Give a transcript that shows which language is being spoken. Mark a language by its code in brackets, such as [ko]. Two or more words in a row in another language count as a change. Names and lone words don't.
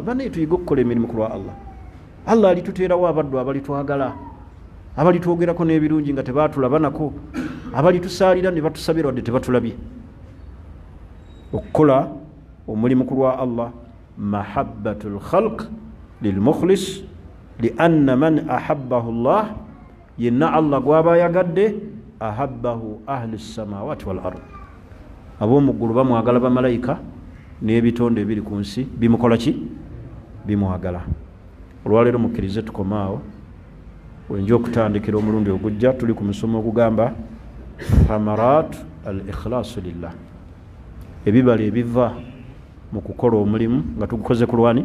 [lg] Banaye tuyiga okukola emirimu ku lwa Allah. Allah alituteerawo abaddu abalitwagala, abalitwogerako n'ebirungi nga tebaatulabanako, abalitusaalira ne batusabira wadde tebatulabye. Okukola omulimu ku lwa Allah, [ar] محبة الخلق للمخلص لأن من أحبه الله, [lg] yenna Allah gwaba ayagadde, [ar] أحبه أهل السماوات والأرض, [lg] ab'omuggulu bamwagala bamalayika n'ebitonde ebiri ku nsi bimukola ki? Bimwagala. Olwaleero mukkirize tukomaawo, wenja okutandikira omulundi ogujja tuli ku musomo ogugamba [ar] ثمرات الإخلاص لله, [lg] ebibala ebiva mu kukola omulimu nga tugukoze ku lwani?